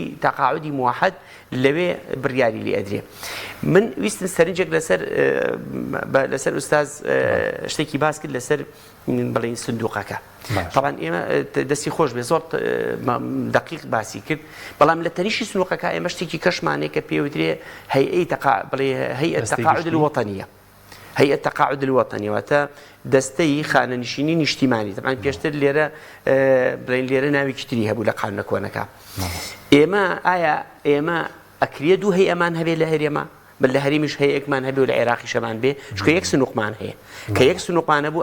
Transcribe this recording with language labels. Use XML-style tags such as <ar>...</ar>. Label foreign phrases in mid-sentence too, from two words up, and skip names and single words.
<ckb>تەقاعودی موحەد لەوێ بڕیاری لێ ئەدرێ من ویستم سەرنجێک لەسەر ئوستاز شتێکی باس کرد لەسەر بڵین سندوقەکە طبعا ئێمە دەستی خۆش بێ زۆر دقیق باسی کرد بەڵام لە تەنیشی سندوقەکە ئێمە شتێکی کەشمانەیە کە پێوترێ</ckb> <ar>هەیئە تەقاعود الوەطەنیە هيئة التقاعد الوطني</ar> <ckb>واتا دستي خانەنشینی نیشتیمانی طبعا پێشتر لێرە ناوی کتری هەبوو لە قانونەکۆنەکە ئێمە ئەکرێ دوو هەیئەمان هەبێ لە هەرێمە بل لە هەرێمیش هەیەکمان هەبێ و لە عێراقیشەمان بێ چونکە یەک سنووقمان هەیە کە یەک سنووقمانە بوو</ckb>